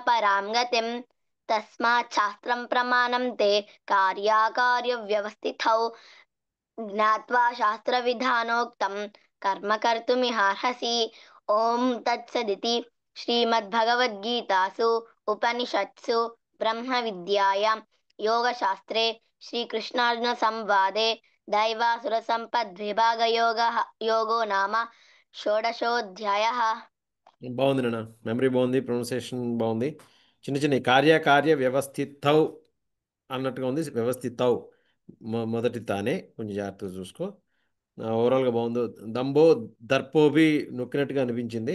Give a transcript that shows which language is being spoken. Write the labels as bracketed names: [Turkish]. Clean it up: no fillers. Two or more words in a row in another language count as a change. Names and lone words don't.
[Sanskrit] परां गतिम् तस्मात् शास्त्रं प्रमाणं ते कार्याकार्यव्यवस्थितौ ज्ञात्वा शास्त्रविधानोक्तं कर्म कर्तुमिहार्हसि ॐ तत्सदिति श्रीमद्भगवद्गीतासु उपनिषत्सु ब्रह्मविद्यायां योगशास्त्रे श्रीकृष्णार्जुनसंवादे योगो नाम षोडशोऽध्यायः। [Telugu] బాగుంది నాన్న. మెమరీ బాగుంది, ప్రొనౌన్సియేషన్ బాగుంది. చిన్న చిన్న [Sanskrit] కార్యకార్య వ్యవస్థితౌ [Telugu] అన్నట్టుగా ఉంది. వ్యవస్థితౌ మొదటి తానే కొంచెం జాగ్రత్తగా చూసుకో. ఓవరాల్గా బాగుంది. [Sanskrit] దంబో దర్పోబి [Telugu] నొక్కినట్టుగా అనిపించింది.